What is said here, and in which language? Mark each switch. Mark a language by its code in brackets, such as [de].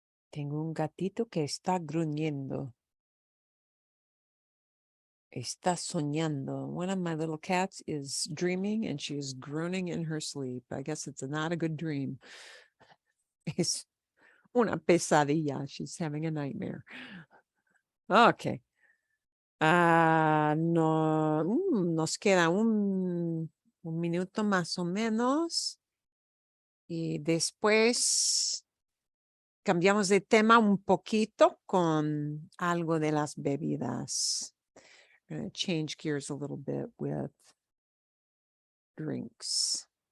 [es] Tengo un gatito que está gruñendo. Está soñando. [en] One of my little cats is dreaming and she is groaning in her sleep. I guess it's not a good dream. [es] Es una pesadilla. [en] She's having a nightmare. Okay. [es] No, nos queda un minuto más o menos. Y después cambiamos de tema un poquito con algo de las bebidas. [en] I'm going to change gears a little bit with drinks.